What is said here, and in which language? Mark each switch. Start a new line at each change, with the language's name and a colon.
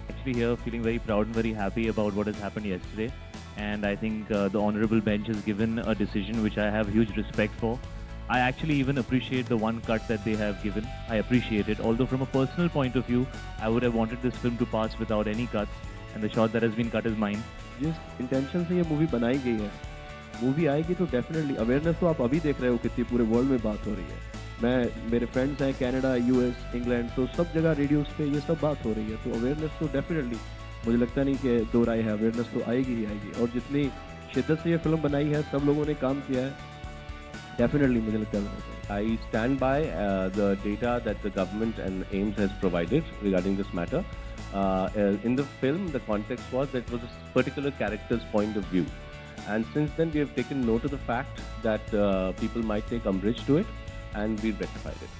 English: Actually here feeling very proud and very happy about what has happened yesterday. And I think the honorable bench has given a decision which I have huge respect for. I actually even appreciate the one cut that they have given. I appreciate it. Although from a personal point of view, I would have wanted this film to pass without any cuts. And the shot that has been cut is mine.
Hindi: जिस intention से ये movie बनाई गई है, movie आएगी तो definitely awareness तो आप अभी देख रहे हो कितनी पूरे वर्ल्ड में बात हो रही है। मेरे फ्रेंड्स हैं कनाडा, यूएस, इंग्लैंड, तो सब जगह रेडियोस पे ये सब बात हो रही है। तो अवेयरनेस तो डेफिनेटली मुझे लगता नहीं कि दो राय है, अवेयरनेस तो आएगी ही आएगी। और जितनी शिद्दत से ये फिल्म बनाई है, सब लोगों ने काम किया है, definitely मुझे लगता है।
English: I stand by the data that the government and AIIMS has provided regarding this matter. In the film, the context was that it was a particular character's point of view. And since then, we have taken note of the fact that people might take umbrage to it, and we rectified it.